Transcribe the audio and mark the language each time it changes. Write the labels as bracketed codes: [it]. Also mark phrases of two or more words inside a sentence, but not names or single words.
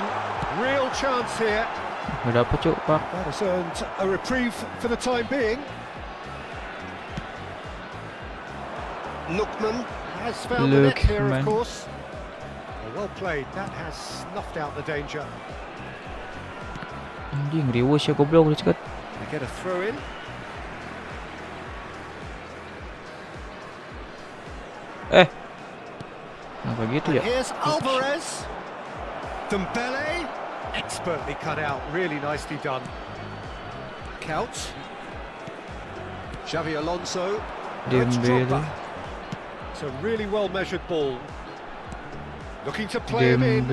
[en] Real chance here. [id] Nggak dapat, Cok, Pak. [en] That has earned a reprieve for the time being. Lookman has found the net here, of Lookman. course. Well played. That has snuffed out the danger. [id] Anjing, rewatch ya goblok, [en] let's go. They get a throw in. [id] Kenapa gitu [en] And [id] ya? [en] here's Alvarez. Dembele, expertly cut out, really nicely done. Couch. Xavi Alonso. Now it's Dembele. Drogba. It's a really well measured ball. Looking to play him in.